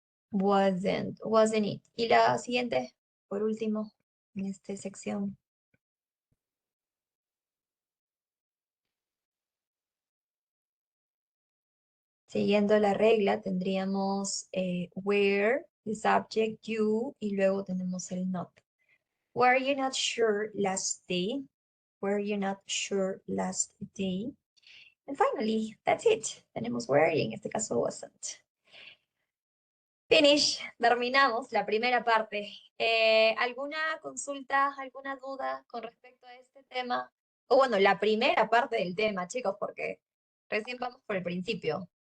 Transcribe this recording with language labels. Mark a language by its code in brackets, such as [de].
[en] Wasn't it. [es] Y la siguiente, por último, en esta sección. Siguiendo la regla, tendríamos where, the subject, you, y luego tenemos el not. [en] Were you not sure last day? Were you not sure last day? And finally, that's it. [es] Tenemos were y en este caso wasn't. Finish, terminamos la primera parte. ¿Alguna consulta, alguna duda con respecto a este tema? O bueno, la primera parte del tema, chicos, porque recién vamos por el principio.